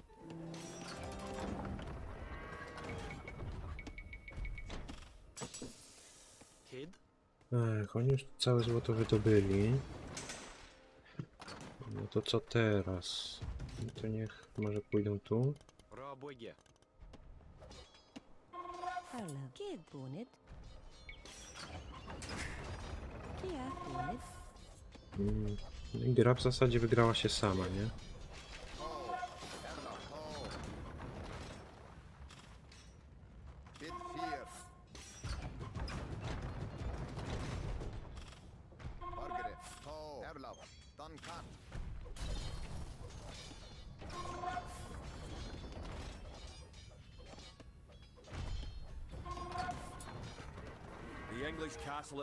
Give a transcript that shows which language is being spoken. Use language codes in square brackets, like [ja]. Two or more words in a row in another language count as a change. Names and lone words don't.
[pl] Kid. Ech, oni już całe złoto wydobyli. No to co teraz? No to niech może pójdą tu. Rabwege. Arla. Kid. Punit. Kia. Punit. No i gra w zasadzie wygrała się sama, nie? To. Erla. To. Bit fear. Margaret. To. Erla. Duncat. [en] The English castle at